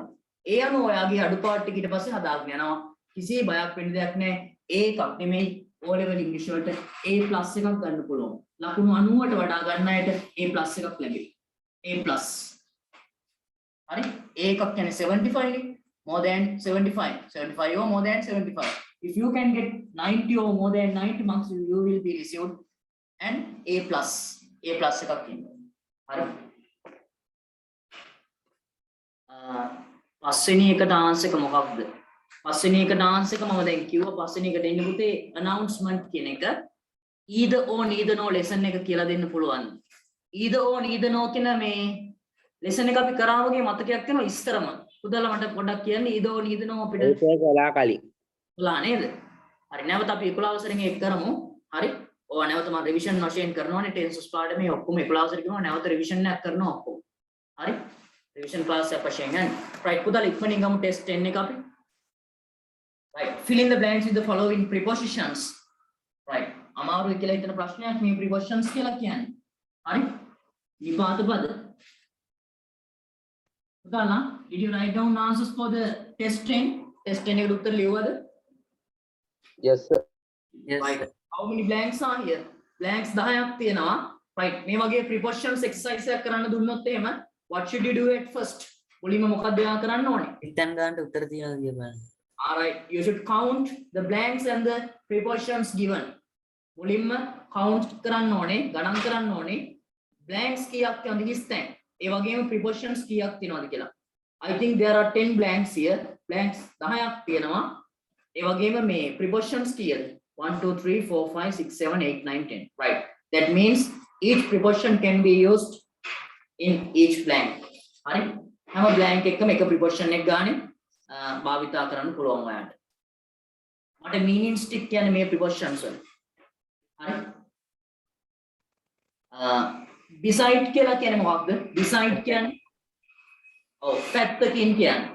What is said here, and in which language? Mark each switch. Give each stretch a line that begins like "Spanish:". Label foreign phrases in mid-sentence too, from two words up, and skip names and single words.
Sinhala: ඒ අනුව ඔයාගේ අඩුපාඩු ටික ඊට පස්සේ හදාගෙන යනවා. කිසි බයක් වෙන්න දෙයක් නැහැ. ඒකක් නෙමෙයි
English: O level English
Sinhala: වලට A+ එකක් ගන්න පුළුවන්. ලකුණු 90ට වඩා ගන්න අයට A+ එකක් ලැබෙයි. A+. හරි ඒකක් කියන්නේ
English: 75 නේ more than 75 or more than 75 If you can get 90 or more than 90 marks, you will be received an A plus
Sinhala: එකක් කියනවා. හරි. පස්වෙනි එකට ආන්සර් එක මොකක්ද? පස්වෙනි එකට ආන්සර් එක මම දැන් කිව්වා පස්වෙනි එකට එන්න පුතේ announcement කියන එක
English: either or neither no
Sinhala: lesson එක කියලා දෙන්න පුළුවන්.
English: either or neither no
Sinhala: කියන මේ lesson එක අපි කරා වගේ මතකයක් තියෙනවා ඉස්තරම. පුතලා මට පොඩ්ඩක් කියන්න
English: either or neither no
Sinhala: අපිට ඒක කළා කලින්. කළා නේද? හරි නැවත අපි 11 වසරෙන් ඒක කරමු. හරි. ඔය නැවත මම රිවිෂන් වශයෙන් කරනවානේ ටෙන්සස් පාඩමේ ඔක්කොම 11 වසරේ කරනවා නැවත රිවිෂන් එකක් කරනවා ඔක්කොම. හරි.
English: revision class
Sinhala: එක වශයෙන් ගන්න. right පුතලා ඉක්මනින් ගමු ටෙස්ට් 10 එක අපි.
English: right fill in the blanks with the following prepositions.
Sinhala: right අමාරුයි කියලා හිතන ප්‍රශ්නයක් මේ prepositions කියලා කියන්නේ. හරි. නිපාත පද.
English: පුතලා did you write down answers for the test 10?
Sinhala: test 10 එකට උත්තර ලියුවද?
English: Yes sir. Yes. Right. How many blanks are here? Blanks 10ක් තියෙනවා. Right.
Sinhala: මේ වගේ
English: prepositions exercise
Sinhala: එකක් කරන්න දුන්නොත් එහෙම
English: what should you do at first?
Sinhala: මුලින්ම මොකක්ද එයා කරන්න ඕනේ? ඉතින් ගන්නට උත්තර තියනවා කියලා.
English: All right. You should count the blanks and the prepositions given.
Sinhala: මුලින්ම count කරන්න ඕනේ, ගණන් කරන්න ඕනේ. Blanks කීයක් තියෙනවද හිස්තැන්? ඒ වගේම prepositions කීයක් තියෙනවද කියලා.
English: I think there are 10 blanks here.
Sinhala: Blanks 10ක් තියෙනවා. ඒ වගේම මේ prepositions කීයද?
English: 1 2 3 4 5 6 7 8 9 10. Right. That means each preposition can be used in each blank.
Sinhala: හරි. හැම blank එකකම එක preposition එකක් ගානේ භාවිතා කරන්න පුළුවන් ඔයාලට. මට
English: meaning stick
Sinhala: කියන්නේ මේ prepositions වල. හරි. beside කියලා කියන්නේ මොකක්ද? beside කියන්නේ ඔව් පැත්තකින් කියන්නේ.